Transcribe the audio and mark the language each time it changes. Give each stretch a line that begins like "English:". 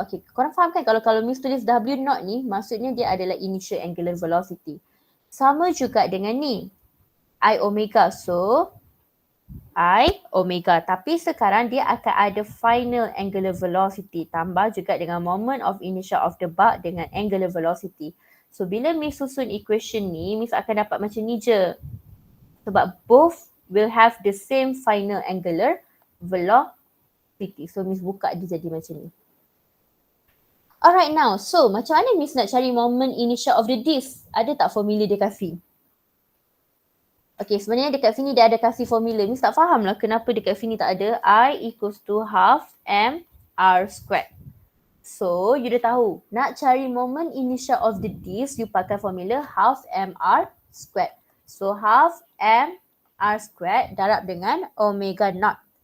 Malay: Okay, korang faham kan kalau Miss tulis W naught ni, maksudnya dia adalah initial angular velocity. Sama juga dengan ni, I omega. So
English: I omega.
Malay: Tapi sekarang dia akan ada final angular velocity tambah juga dengan moment of inertia of the bulk dengan angular velocity. So bila Miss susun equation ni, Miss akan dapat macam ni je.
English: Sebab both will have the same final angular velocity.
Malay: So Miss buka dia jadi macam ni.
English: Alright now,
Malay: so macam mana Miss nak cari moment inertia of the disk? Ada tak formula dia kasih? Okay, sebenarnya dekat sini dia ada kasih formula. Miss tak faham lah kenapa dekat sini tak ada.
English: I equals to half m r squared.
Malay: So, you dah tahu. Nak cari moment inertia of the disk, you pakai formula half m r squared. So, half m r squared darab dengan omega naught.